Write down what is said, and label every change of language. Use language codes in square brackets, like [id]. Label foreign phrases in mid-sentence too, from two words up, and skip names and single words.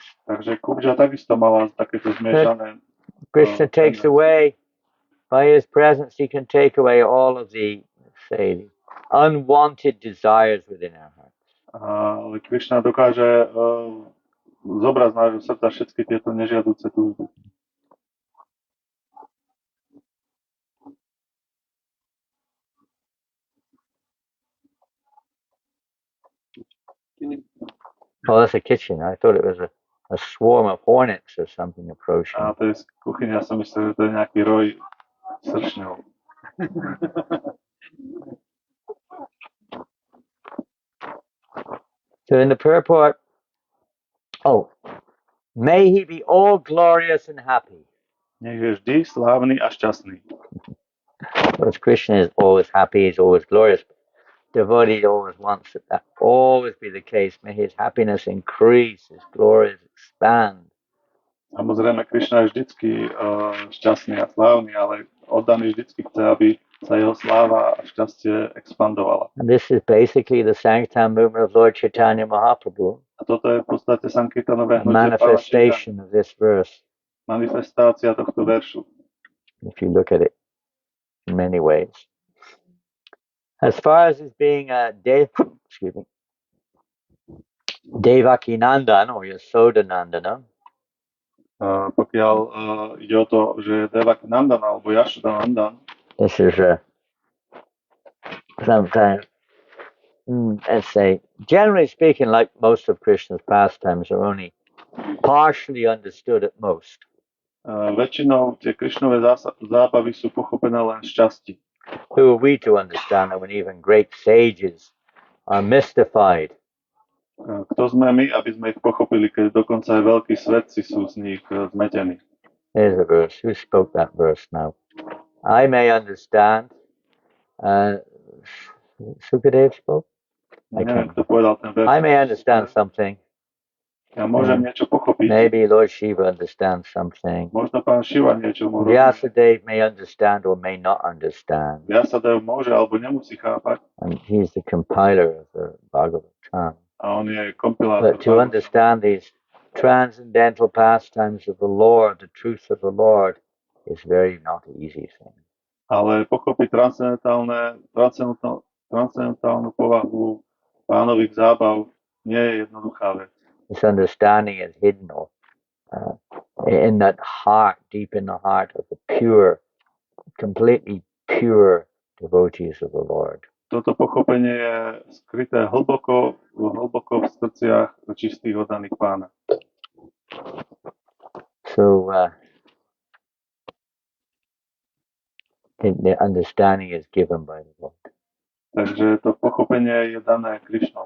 [sk] Takže Kubja takisto mala takéto zmiešané. [en] Krishna takes away, by his presence, he can take away all of the, say, unwanted desires within our hearts. [sk] Ale Krishna dokáže zobrať z nášho srdca všetky tieto nežiaduce túžby. [en] Oh, that's a kitchen. I thought it was a swarm of hornets or something approaching. [sk] A to je kuchyňa, ja som myslel, že to je nejaký roj sršňov. [en] So in the purport, may he be all glorious and happy. [sk] Nech je vždy slávny a šťastný. [en] Because Krishna is always happy, he's always glorious. Devotee always wants that always be the case. May his happiness increase, his glories expand. [sk] Samozrejme, Krishna je vždycky šťastný a slávny, ale oddaný vždycky chce, aby sa jeho sláva a šťastie expandovala. [en] And this is basically the Sankirtan movement of Lord Chaitanya Mahaprabhu. [sk] A toto je v podstate Sankirtanové hnutie [en] manifestation of this verse. [sk] Manifestácia tohto veršu. [en] If you look at it in many ways. As far as his being a Devaki Nandan or Yasoda Nandana, [sk] pokiaľ ide o to, že je Devaki Nandan alebo Yasoda Nandan, [en] this is sometimes, let's say, generally speaking, like most of Krishna's pastimes, are only partially understood at most. [sk] Väčšinou tie Krishnové zábavy sú pochopené len z časti. [en] Who are we to understand that when even great sages are mystified? [sk] Kto sme my, aby sme ich pochopili, keď dokonca aj veľkí svetci sú z nich zmetení? [en] Here's a verse. Who spoke that verse now? I may understand. Sukadev spoke? [sk] Neviem, kto povedal ten verš. [en] I may understand something. [sk] Ja môžem niečo pochopiť. [en] Maybe Lord Shiva understands something. [sk] Možno pán Shiva niečo môže. [en] Vyasadeva may understand or may not understand. [sk] Vyasadeva môže alebo nemusí chápať. [en] And he's the compiler of the Bhagavatam. [sk] A on je kompilátor. [en] But to understand these transcendental pastimes of the Lord, the truth of the Lord, is very not an easy thing. [sk] Ale pochopiť transcendentálnu povahu pánových zábav nie je jednoduchá vec. [en] This understanding is hidden in that heart, deep in the heart of the pure, completely pure devotees of the Lord. [sk] Toto pochopenie je skryté hlboko v srdciach čistých oddaných pána. [en] So the understanding is given by the Lord. [sk] Takže to pochopenie je dané Krišnou.